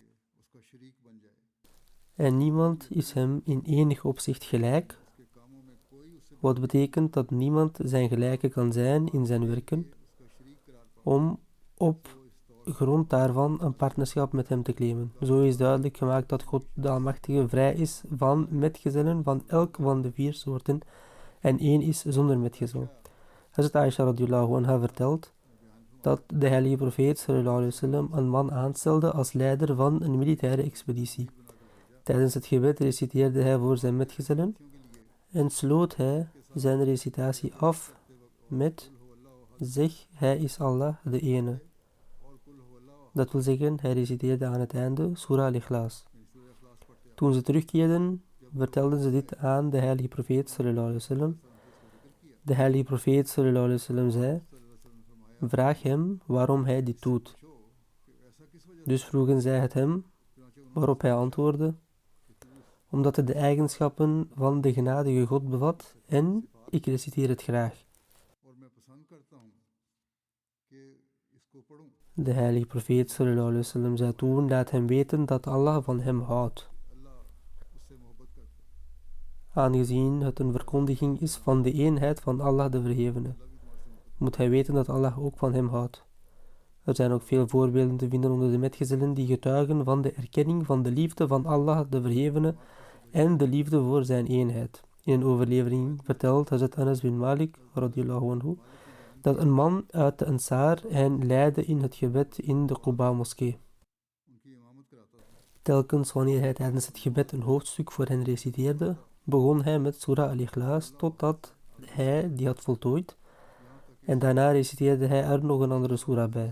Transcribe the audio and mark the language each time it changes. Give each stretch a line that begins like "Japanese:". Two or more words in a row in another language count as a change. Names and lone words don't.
Dutch: En niemand is hem in enig opzicht gelijk, wat betekent dat niemand zijn gelijke kan zijn in zijn werken, om op grond daarvan een partnerschap met hem te claimen. Zo is duidelijk gemaakt dat God de Almachtige vrij is van metgezellen van elk van de 4 soorten en één is zonder metgezel. Hazrat Aisha
Arabic: رضي الله عنها
Dutch: vertelt dat de heilige profeet
Arabic: صلى الله عليه وسلم
Dutch: een man aanstelde als leider van een militaire expeditie. Tijdens het gebed reciteerde hij voor zijn metgezellen en sloot hij zijn recitatie af met: zeg, hij is Allah de ene. Dat wil zeggen, hij reciteerde aan het einde Surah Al-Ikhlas. Toen ze terugkeerden, vertelden ze dit aan de heilige profeet
Arabic: صلى الله عليه وسلم.
Dutch: De heilige profeet
Arabic: صلى الله عليه وسلم
Dutch: zei: vraag hem waarom hij dit doet. Dus vroegen zij het hem, waarop hij antwoordde: omdat het de eigenschappen van de genadige God bevat en ik reciteer het graag. De heilige profeet
Arabic: صلى الله عليه وسلم
Dutch: zei toen: laat hem weten dat Allah van hem houdt. Aangezien het een verkondiging is van de eenheid van Allah de Verhevene, moet hij weten dat Allah ook van hem houdt. Er zijn ook veel voorbeelden te vinden onder de metgezellen die getuigen van de erkenning van de liefde van Allah de Verhevene en de liefde voor zijn eenheid. In een overlevering vertelt Hazrat Anas bin Malik
Arabic: رضي الله عنه
Dutch: dat een man uit de Ansar hen leidde in het gebed in de Quba-moskee. Telkens wanneer hij tijdens het gebed een hoofdstuk voor hen reciteerde, begon hij met Surah Al-Ikhlas totdat hij die had voltooid, en daarna reciteerde hij er nog een andere surah bij.